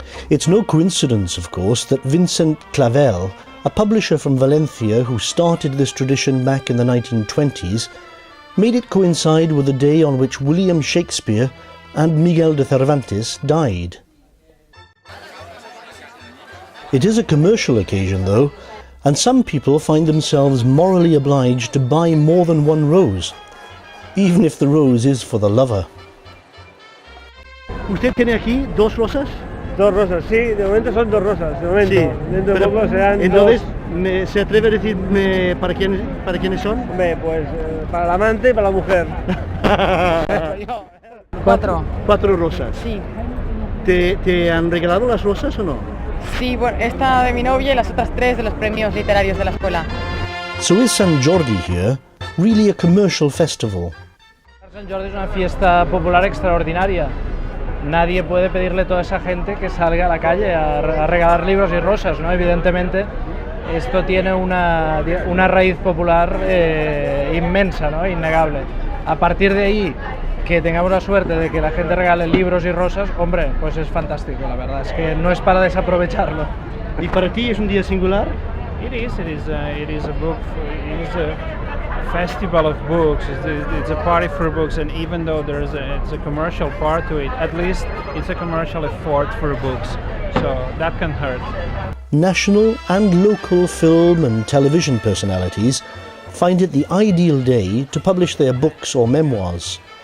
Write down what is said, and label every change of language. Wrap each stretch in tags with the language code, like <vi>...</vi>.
<en>It's no coincidence, of course, that Vincent Clavel, a publisher from Valencia who started this tradition back in the 1920s, made it coincide with the day on which William Shakespeare and Miguel de Cervantes died. It is a commercial occasion though, and some people find themselves morally obliged to buy more than one rose, even if the rose is for the lover.</en> <es>¿Usted tiene aquí dos rosas? Dos rosas, sí, de momento son dos rosas, de momento. Sí, Dentro de poco serán entonces, dos. ¿se atreve a decirme para quiénes son? Hombre, pues para el amante y para la mujer. Cuatro rosas. Sí. ¿Te han regalado las rosas o no? Sí, bueno, esta de mi novia y las otras 3 de los premios literarios de la escuela.</es> <en>So is Sant Jordi here really a commercial festival?</en> <es>Sant Jordi es una fiesta popular extraordinaria. Nadie puede pedirle a toda esa gente que salga a la calle a regalar libros y rosas, ¿no? Evidentemente, esto tiene una raíz popular inmensa, ¿no? Innegable. A partir de ahí, que tengamos la suerte de que la gente regale libros y rosas, hombre, pues es fantástico, la verdad, es que no es para desaprovecharlo. ¿Y para ti es un día singular?</es> <en>It is a book, it is a festival of books, it's a party for books, and even though it's a commercial part to it, at least it's a commercial effort for books, so that can hurt. National and local film and television personalities find it the ideal day to publish their books or memoirs.</en>